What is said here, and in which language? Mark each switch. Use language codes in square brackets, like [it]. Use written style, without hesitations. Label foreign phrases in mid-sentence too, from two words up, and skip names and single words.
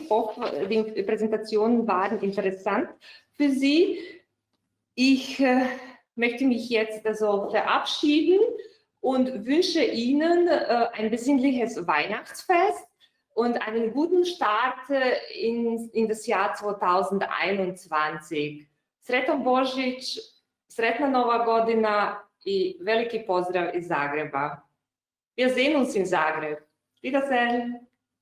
[de] Ich hoffe, die Präsentationen waren interessant für Sie. Ich möchte mich jetzt verabschieden und wünsche Ihnen ein besinnliches Weihnachtsfest und einen guten Start in das Jahr 2021. [hr] Sretan Božić, Sretna Nova Godina i veliki pozdrav iz Zagreba. [de] Wir sehen uns in Zagreb. Wiedersehen.